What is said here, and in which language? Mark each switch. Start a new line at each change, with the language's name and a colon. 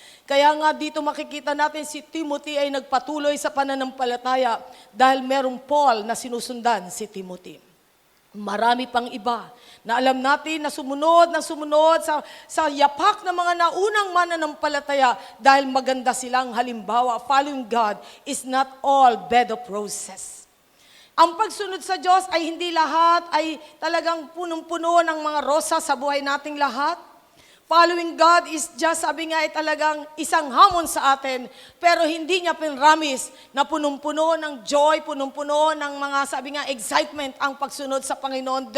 Filipino: Kaya nga dito makikita natin si Timothy ay nagpatuloy sa pananampalataya dahil merong Paul na sinusundan si Timothy. Marami pang iba na alam natin na sumunod sa yapak ng mga naunang mananampalataya dahil maganda silang halimbawa.
English: Following God is not all bed of roses.
Filipino: Ang pagsunod sa Diyos ay hindi lahat ay talagang punong-puno ng mga rosa sa buhay nating lahat.
English: Following God is just,
Filipino: sabi nga, ay talagang isang hamon sa atin, pero hindi niya pinramis na punong-puno ng joy, punong-puno ng mga, sabi nga, excitement ang pagsunod sa Panginoon.